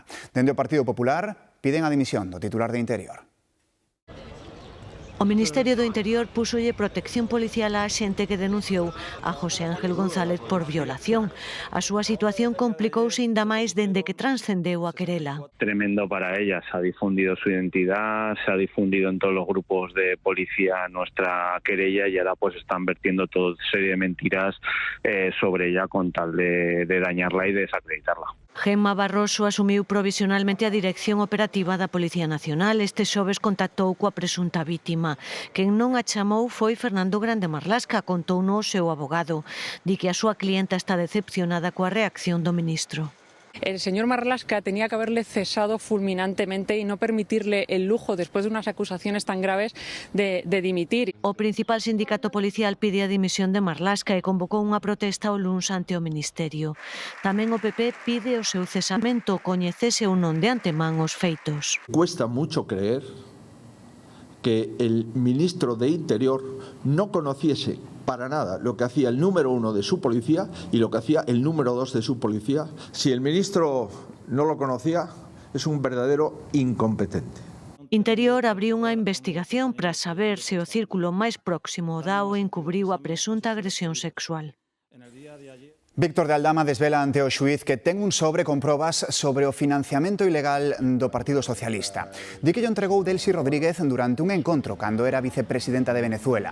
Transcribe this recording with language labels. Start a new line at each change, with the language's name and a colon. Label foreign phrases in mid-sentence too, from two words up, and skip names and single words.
Galician: Dende o Partido Popular piden a dimisión do titular de Interior. O Ministerio do Interior púxolle protección policial á xente que denunciou a José Ángel González por violación. A súa situación complicouse ainda máis dende que transcendeu a querela.
Spanish: Tremendo para ella, se ha difundido su identidad, se ha difundido en todos los grupos de policía nuestra querella y ahora pues están vertiendo toda serie de mentiras sobre ella con tal de dañarla y desacreditarla.
Galician: Gemma Barroso asumiu provisionalmente a dirección operativa da Policía Nacional. Este xoves contactou coa presunta vítima. Quen non a chamou foi Fernando Grande Marlaska, contouno o seu abogado. Di que a súa clienta está decepcionada coa reacción do ministro.
Spanish: El señor Marlaska tenía que haberle cesado fulminantemente y no permitirle el lujo, después de unas acusaciones tan graves, de dimitir.
Galician: O principal sindicato policial pide a dimisión de Marlaska e convocou unha protesta o luns ante o Ministerio. Tamén o PP pide o seu cesamento, coñecese ou non de antemán os feitos.
Spanish: Cuesta mucho creer que el ministro de Interior no conociese para nada lo que hacía el número 1 de su policía y lo que hacía el número 2 de su policía. Si el ministro no lo conocía, es un verdadero incompetente.
Galician: Interior abriu unha investigación para saber se o círculo máis próximo ao DAO encubriu a presunta agresión sexual. Víctor de Aldama desvela ante o xuíz que ten un sobre con probas sobre o financiamento ilegal do Partido Socialista. Di que lle entregou Delcy Rodríguez durante un encontro cando era vicepresidenta de Venezuela.